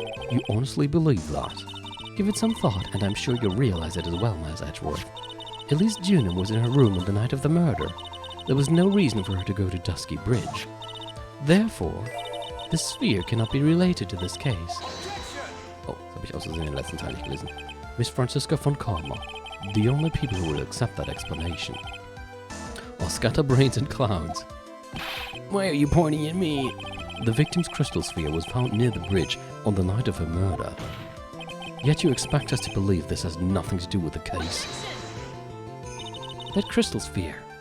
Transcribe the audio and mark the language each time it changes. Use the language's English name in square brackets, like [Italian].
[English] You honestly believe that? Give it some thought, and I'm sure you'll realize it as well, Miss Edgeworth. Elise Dunham was in her room on the night of the murder. There was no reason for her to go to Dusky Bridge. Therefore, the sphere cannot be related to this case. [German] Oh, das habe ich aus Versehen in den letzten Teil nicht gelesen. [English] Miss Franziska von Karma. The only people who will accept that explanation are scatterbrains and clowns. Why are you pointing at me? The victim's crystal sphere was found near the bridge on the night of her murder. Yet you expect us to believe this has nothing to do with the case. That crystal sphere.